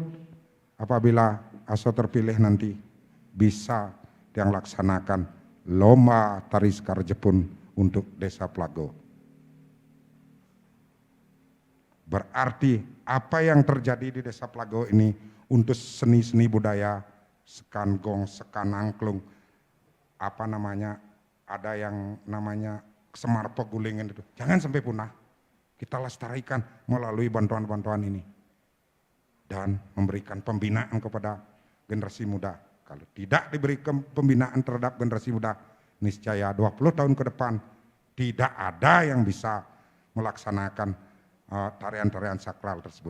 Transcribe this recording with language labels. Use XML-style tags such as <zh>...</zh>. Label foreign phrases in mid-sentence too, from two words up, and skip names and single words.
<id>Apabila Aso terpilih nanti bisa yang laksanakan lomba Tari Sekar Jepun untuk Desa Plaga. Berarti apa yang terjadi di Desa Plaga ini untuk seni-seni budaya, sekan gong, sekan angklung, ada yang namanya semar pegulingan itu. Jangan sampai punah. Kita lestarikan melalui bantuan-bantuan ini. Dan memberikan pembinaan kepada generasi muda. Kalau tidak diberi pembinaan terhadap generasi muda, niscaya 20 tahun ke depan tidak ada yang bisa melaksanakan tarian-tarian sakral tersebut.</id>